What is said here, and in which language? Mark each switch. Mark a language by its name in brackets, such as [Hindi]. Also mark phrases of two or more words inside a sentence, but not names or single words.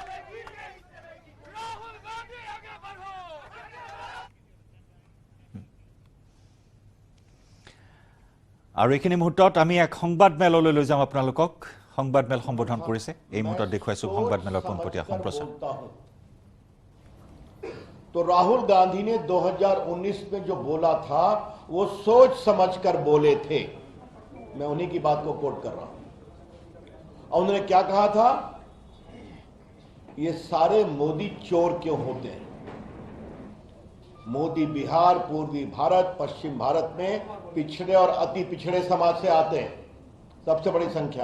[Assamese] আৰু এইখিনি মুহূৰ্তত আমি এক সংবাদমেললৈ লৈ যাম আপোনালোকক সংবাদমেল সম্বোধন কৰিছে এই মুহূৰ্তত দেখুৱাইছো সংবাদমেলৰ পোনপটীয়া সম্প্ৰচাৰ [Hindi] तो राहुल गांधी ने 2019 में जो बोला था वो सोच समझकर बोले थे। मैं उन्हीं की बात को कोट कर रहा हूं। और उन्होंने क्या कहा था? ये सारे मोदी चोर क्यों होते हैं? मोदी बिहार, पूर्वी भारत, पश्चिम भारत में पिछड़े और अति पिछड़े समाज से आते हैं, सबसे बड़ी संख्या।